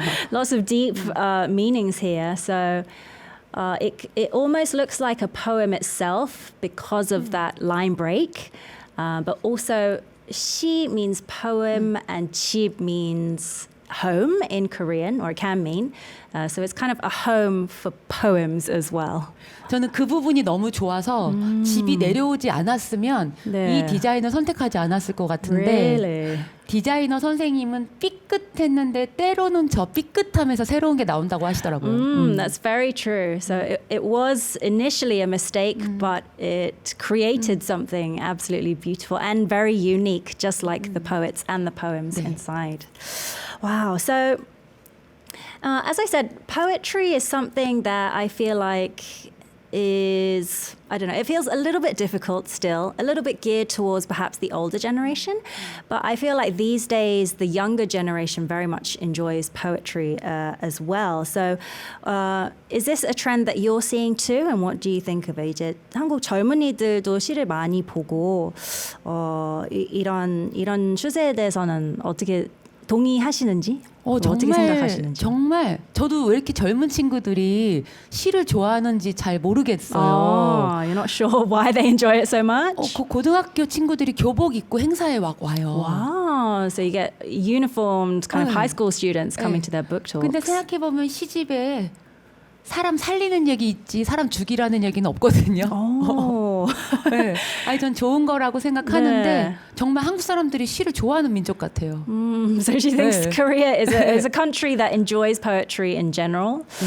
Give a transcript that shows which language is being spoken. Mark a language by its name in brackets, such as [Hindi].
[English] Lots of deep meanings here. So it almost looks like a poem itself because of that line break. But also, 시 means poem and 집 means home in Korean, or it can mean. So it's kind of a home for poems as well. [Korean] 저는 그 부분이 너무 좋아서 집이 내려오지 않았으면 이 디자인을 선택하지 않았을 것 같은데 [English] Really? [Korean] 디자이너 선생님은 삐끗했는데 때로는 저 삐끗함에서 새로운 게 나온다고 하시더라고요. [English] That's very true. So it was initially a mistake, but it created something absolutely beautiful and very unique, just like the poets and the poems inside. Wow. So as I said, poetry is something that I feel like is, I don't know, it feels a little bit difficult still, a little bit geared towards perhaps the older generation. But I feel like these days, the younger generation very much enjoys poetry as well. So is this a trend that you're seeing too? And what do you think of it? [Korean] 이제 한국 젊은이들도 시를 많이 보고 이런 추세에 대해서는 어떻게 동의하시는지? 어떻게 생각하시는지? 정말 저도 왜 이렇게 젊은 친구들이 시를 좋아하는지 잘 모르겠어요. [English] You're not sure why they enjoy it so much? [Korean] 고등학교 친구들이 교복 입고 행사에 와요. [English] Wow, so you get uniformed kind of high school students coming to their book talks. [Korean] 근데 생각해 보면 시집에 사람 살리는 얘기 있지 사람 죽이라는 얘기는 없거든요. 네. 아니 전 좋은 거라고 생각하는데 정말 한국 사람들이 시를 좋아하는 민족 같아요. [English] So she thinks Korea is a country that enjoys poetry in general.